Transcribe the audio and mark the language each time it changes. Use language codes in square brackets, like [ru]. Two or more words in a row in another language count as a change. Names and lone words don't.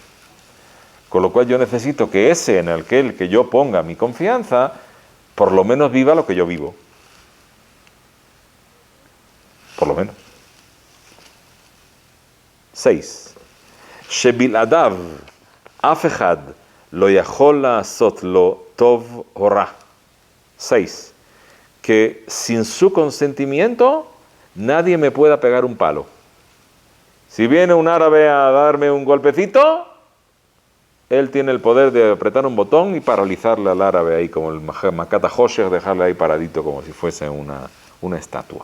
[es] Con lo cual yo necesito que ese en el que yo ponga mi confianza, por lo menos viva lo que yo vivo. Por lo menos. 6. [he] שבלעדיו אף אחד לא יכול לעשות לו טוב או רע. [es] 6. Que sin su consentimiento nadie me pueda pegar un palo. Si viene un árabe a darme un golpecito, él tiene el poder de apretar un botón y paralizarle al árabe ahí, como el [he] מכת חושך, [es] dejarle ahí paradito como si fuese una estatua.